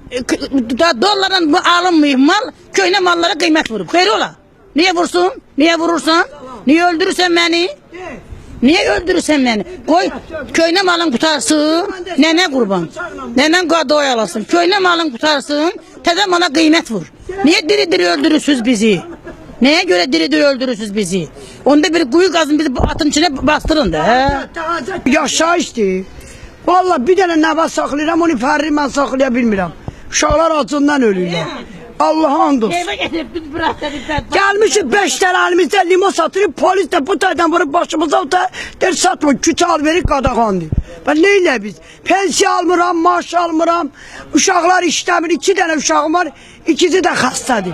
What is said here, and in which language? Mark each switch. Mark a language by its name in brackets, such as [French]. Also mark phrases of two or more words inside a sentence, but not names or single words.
[Azerbaijani] Dollarla alınmayıb mal, köhnə mallara qiymət vurub. Xeyr ola. Niye vursun? Niye vurursan? Niye öldürürsən məni? Niye öldürürsən məni? Qoy köhnə malın qutarsın, nənə qurban. Nənən qadoy alasın. Köhnə malın qutarsın, təzə mala qiymət vur. Niye diri-diri öldürürsünüz bizi? Neye göre diri-diri öldürürsünüz bizi? [Turkish] Onda bir kuyu kazın bizi atın içine bastırın da. [Azerbaijani] Yaşayışdır. Vallahi bir dənə nəvə saxlayıram, onu fərri mən saxlaya bilmirəm. Uşaqlar acından ölürlər. Allah'a and olsun. [Turkish] Eve getirip biz bıraktık. [Azerbaijani] Gelmişiz 5 tane elimizde limon satırıp polis de bu taydan vurup başımıza der satma küçü al verip qadağandı. [Turkish] Ben neyle biz? [Azerbaijani] Pensiya almıram, maaş almıram. Uşaqlar işlemir. 2 tane uşağım var. İkisi de hastadır.